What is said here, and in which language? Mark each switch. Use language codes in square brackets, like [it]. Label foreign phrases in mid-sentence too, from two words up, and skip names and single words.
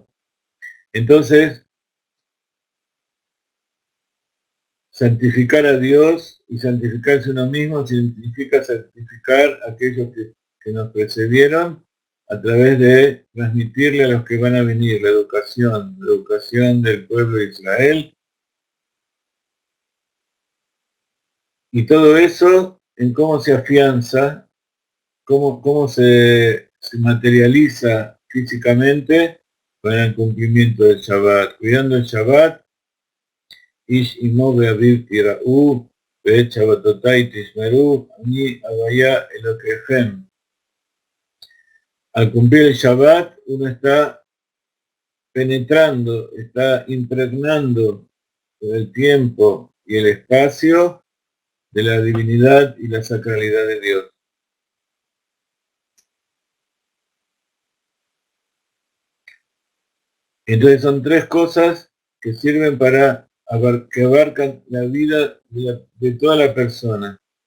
[es] Entonces, santificar a Dios y santificarse uno mismo significa santificar a aquellos que nos precedieron a través de transmitirle a los que van a venir la educación del pueblo de Israel. Y todo eso en cómo se afianza, cómo se materializa físicamente para el cumplimiento del Shabbat. Cuidando el Shabbat, [he] איש אמו ואביו תיראו ואת שבתותי תשמרו אני הויה אלקיכם. [es] Al cumplir el Shabbat, uno está penetrando, está impregnando el tiempo y el espacio de la divinidad y la sacralidad de Dios. Entonces son tres cosas que sirven para que abarcan la vida de toda la persona.